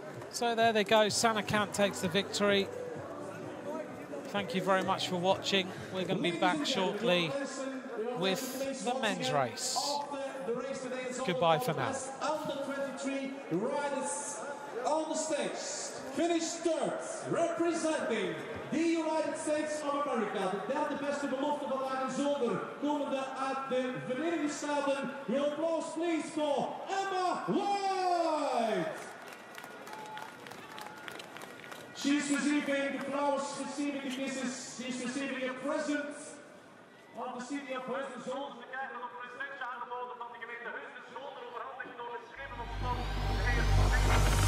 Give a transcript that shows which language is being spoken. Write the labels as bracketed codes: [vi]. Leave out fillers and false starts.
[en] So there they go, Sanne Cant takes the victory. Thank you very much for watching. We're going to be back shortly with the men's race. Goodbye for now. After 23 riders on the stage, finished third, representing the United States of America. [nl] De derde beste belofte van Heusden-Zolder, komende uit de Verenigde Staten. [en] Your applause please for Emma White. She's receiving the flowers, receiving the kisses, she's receiving a present of the city of Heusden-Zolder. [nl] We krijgen nog een presentje aangeboden van de gemeente Heusden-Zolder, overhandigd door de schreven ontslag.